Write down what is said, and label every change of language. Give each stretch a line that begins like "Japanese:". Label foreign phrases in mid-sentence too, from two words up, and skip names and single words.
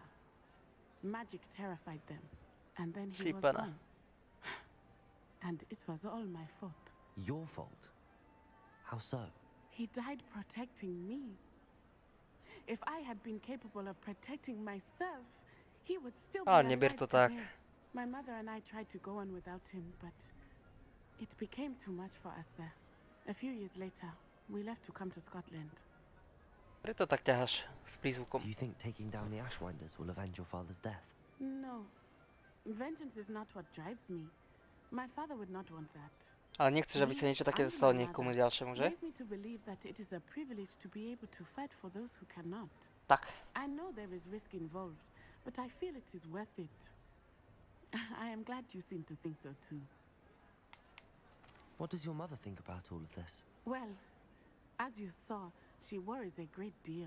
English: Magic terrified them, and then he was Sypana. gone. And it was all my fault. Your fault? How so? He died protecting me. If I had been capable of protecting myself, he would still be
Slovak: A,
English: alive
Slovak: neber to tak.
English: today. My mother and I tried to go on without him, but it became too much for us there. A few years later, we left to come to Scotland.
Slovak: Preto tak ťaháš s prízvukom.
English: Do you think taking down the Ashwinders will avenge your father's death? No. Vengeance is not what drives me. My father would not want that.
Slovak: Ale nechceš, aby sa niečo také
English: And
Slovak: stalo
English: my
Slovak: niekomu
English: mother
Slovak: ďalšiemu, že?
English: raised me to believe that it is a privilege to be able to fight for those who cannot.
Slovak: Tak.
English: I know there is risk involved, but I feel it is worth it. I am glad you seem to think so too. What does your mother think about all of this? Well, as you saw, she worries a great deal.